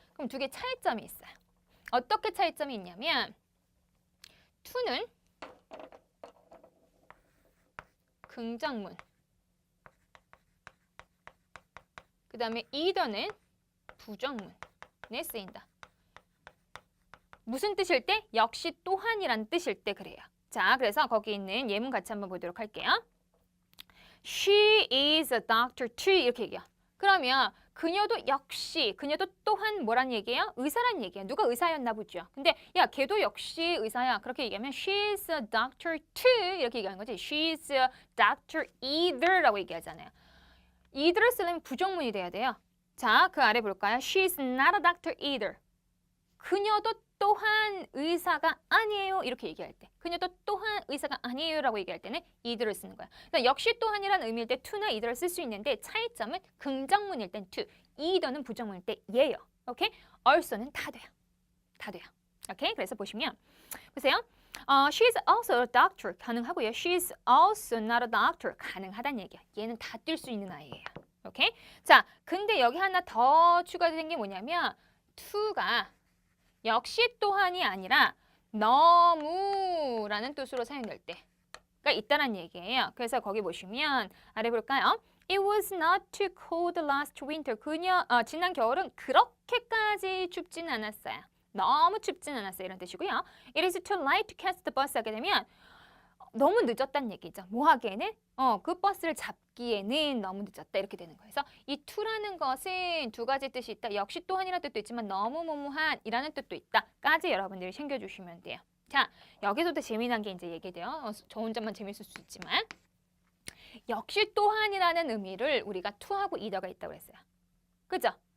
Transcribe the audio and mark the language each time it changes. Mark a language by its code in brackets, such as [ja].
[ko] 그럼 두 개 차이점이 있어요. 어떻게 차이점이 있냐면 to는 긍정문 그 다음에 either는 부정문에 쓰인다. 무슨 뜻일 때? 역시 또한이란 뜻일 때 그래요. 자, 그래서 거기 있는 예문 같이 한번 보도록 할게요. [en] She is a doctor too [ko] 이렇게 얘기해요. 그러면 그녀도 역시, 그녀도 또한 뭐란 얘기예요? 의사란 얘기예요. 누가 의사였나 보죠. 근데 야, 걔도 역시 의사야. 그렇게 얘기하면 [en] she's a doctor too [ko] 이렇게 얘기하는 거지. [en] She's a doctor either라고 얘기하잖아요. [ko] either를 쓰려면 부정문이 돼야 돼요. 자, 그 아래 볼까요? [en] She's not a doctor either. [ko] 그녀도 또한 의사가 아니에요. 이렇게 얘기할 때. 그녀도 또한 의사가 아니에요. 라고 얘기할 때는 either를 쓰는 거야. 그러니까 역시 또한이라는 의미일 때 to나 either를 쓸 수 있는데 차이점은 긍정문일 땐 to, either는 부정문일 때 예요. 오케이? also는 다 돼요. 다 돼요. 오케이? 그래서 보시면 보세요. [en] She's also a doctor [ko] 가능하고요. [en] She's also not a doctor [ko] 가능하다는 얘기야. 얘는 다 뛸 수 있는 아이예요. 오케이? 자, 근데 여기 하나 더 추가된 게 뭐냐면 to가 역시 또한이 아니라 너무라는 뜻으로 사용될 때가 있다는 얘기예요. 그래서 거기 보시면 아래 볼까요? [en] It was not too cold last winter. [ko] 지난 겨울은 그렇게까지 춥진 않았어요. 너무 춥진 않았어요. 이런 뜻이고요. [en] It is too late to catch the bus [ko] 하게 되면 너무 늦었다는 얘기죠. 뭐 하기에는? 그 버스를 잡기에는 너무 늦었다. 이렇게 되는 거예요. 그래서 이 to라는 것은 두 가지 뜻이 있다. 역시 또한이라는 뜻도 있지만 너무 뭐뭐한이라는 뜻도 있다.까지 여러분들이 챙겨주시면 돼요. 자, 여기서도 재미난 게 이제 얘기돼요. 저 혼자만 재밌을 수 있지만 역시 또한이라는 의미를 우리가 to하고 either가 있다고 했어요. 그죠?